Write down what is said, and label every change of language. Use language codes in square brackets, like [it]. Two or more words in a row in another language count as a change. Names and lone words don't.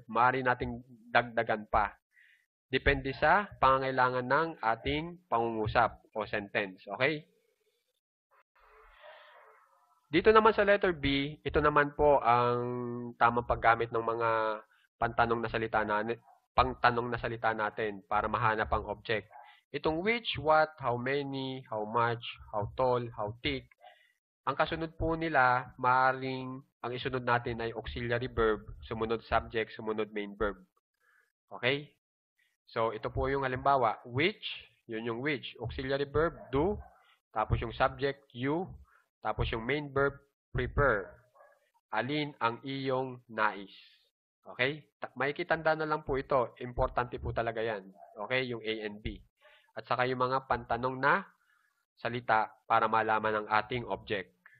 [tl] Maaari nating dagdagan pa. Depende sa pangangailangan ng ating pangungusap o sentence. Okay? Dito naman sa letter B, ito naman po ang tamang paggamit ng mga pangtanong na salita natin para mahanap ang object. [en] Itong which, what, how many, how much, how tall, how thick, [tl] ang kasunod po nila, maaring ang isunod natin ay [en] auxiliary verb, [tl] sumunod subject, sumunod [en] main verb. [tl] Okay? So, ito po yung halimbawa, which, yun yung which, [en] auxiliary verb, do, [tl] tapos yung [en] subject, you, [tl] tapos yung [en] main verb, prepare. [tl] Alin ang iyong nais? Okay? Makikitanda na lang po ito. Importante po talaga yan. Okay? Yung [en] A and B. [tl] At saka yung mga pantanong na salita para malaman ang ating object.